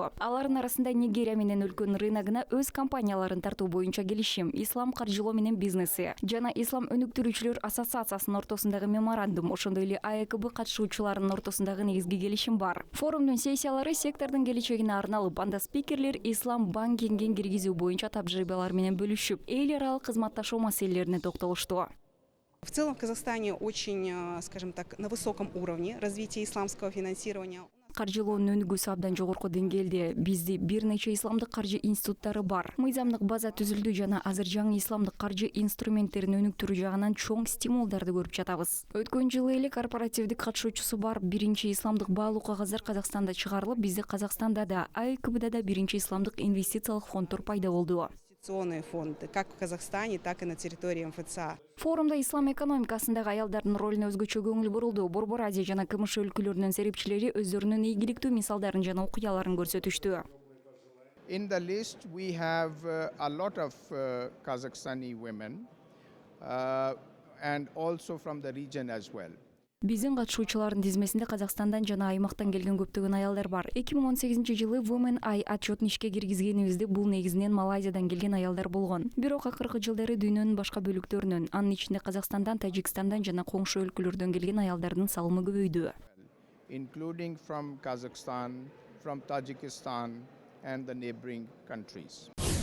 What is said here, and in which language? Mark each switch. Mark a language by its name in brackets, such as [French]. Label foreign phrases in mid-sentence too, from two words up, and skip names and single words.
[Kyrgyz] Алардын арасында Нигерия менен өлкөнүн рыногуна өз компанияларын тартуу боюнча келишим, ислам каржылоо менен бизнеси жана ислам өнүктүрүүчүлөр ассоциациясынын ортосундагы меморандум, ошондой эле АЭКБ катышуучуларынын ортосундагы негизги келишим бар. Форумдун сессиялары сектордун келечегине арналып, анда спикерлер ислам банкингин киргизүү боюнча тажрыйбалар менен бөлүшүп, эл аралык кызматташуу маселелерине токтолушту. [Russian] В целом в Казахстане очень, скажем так, на высоком уровне развития исламского финансирования. [Kyrgyz] Каржылоонун өнүгүүсү абдан жогорку деңгээлде. Бизде бир нече исламдык каржы институттары бар. Мыйзамдык база түзүлдү жана азыр жаңы исламдык каржы инструменттерин өнүктүрүү жагынан чоң стимулдарды көрүп жатабыз. Өткөн жылы эле корпоративдик катышуучусу бар биринчи исламдык баалуу кагаздар Казакстанда чыгарылып, бизде Казакстанда да, АЭКБда да биринчи исламдык инвестициялык фонддор пайда болду. [Russian] Инвестиционные фонды, как в Казахстане, так и на территории МФЦА. [Kyrgyz] Форумда ислам экономикасындагы аялдардын ролуна өзгөчө көңүл бурулду. Борбор Азия жана КМШ өлкөлөрүнүн серепчилери өздөрүнүн ийгиликтүү мисалдарын жана окуяларын көрсөтүштү. [English] In the list we have a lot of Kazakhstani women and also from the region as well. [Kyrgyz] Биздин катышуучулардын тизмесинде Казакстандан жана аймактан келген көптөгөн аялдар бар. 2018-жылы Women Eye отчетун ишке киргизгенибизде бул негизинен Малайзиядан келген аялдар болгон. Бирок акыркы жылдары дүйнөнүн башка бөлүктөрүнөн, анын ичинде Казакстандан, Тажикстандан жана коңшу өлкөлөрдөн келген аялдардын салымы көбөйдү. [English] Including from Kazakhstan, from Tajikistan and the neighboring countries.